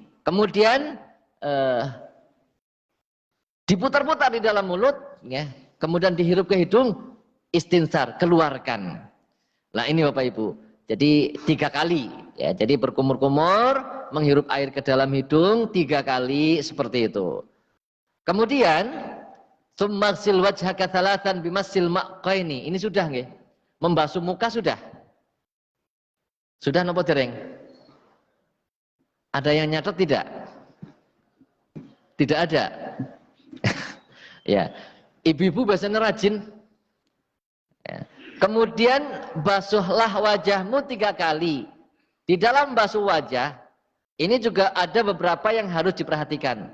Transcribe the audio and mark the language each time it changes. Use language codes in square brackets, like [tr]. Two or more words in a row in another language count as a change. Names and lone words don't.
[id] Kemudian diputar-putar di dalam mulut, ya. Kemudian dihirup ke hidung, istinsar, keluarkan. Nah ini Bapak Ibu. Jadi 3 kali, ya. Jadi berkumur-kumur, menghirup air ke dalam hidung 3 kali seperti itu. [ar] Kemudian ثم اغسل وجهك ثلاثا بمسح المأقين. [id] Ini sudah nggih? Membasuh muka sudah? Sudah [jv] napa dereng? [id] Ada yang nyatet tidak? Tidak ada. Ya. Ibu-ibu biasanya rajin. Ya. Kemudian basuhlah wajahmu 3 kali. Di dalam basuh wajah, ini juga ada beberapa yang harus diperhatikan.